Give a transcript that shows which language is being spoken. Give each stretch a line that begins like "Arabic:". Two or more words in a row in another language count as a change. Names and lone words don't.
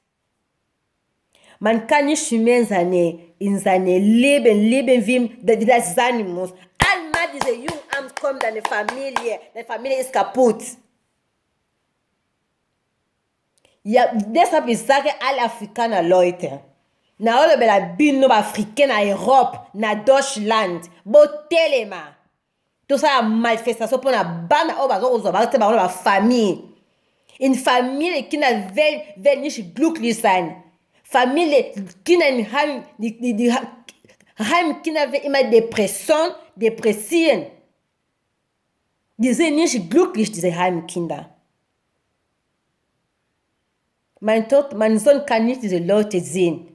German: Man kann nicht mehr in seine Leben, wie das sein muss. Einmal diese Jugendamt kommt, deine Familie ist kaputt. Ja, deshalb ich sage alle Afrikaner Leute,
Lingala: na ole bela bino ba africain na Europe, na Deutschland, botelema.
French: Tout ça manifestation pour
Lingala: na bana oba zo ba famille.
German: In Familie Kinder will nicht glücklich sein. Familie Kinder haben die Heimkinder werden immer depressieren. Die sind nicht glücklich, diese Heimkinder. Mein Sohn kann nicht diese Leute sehen.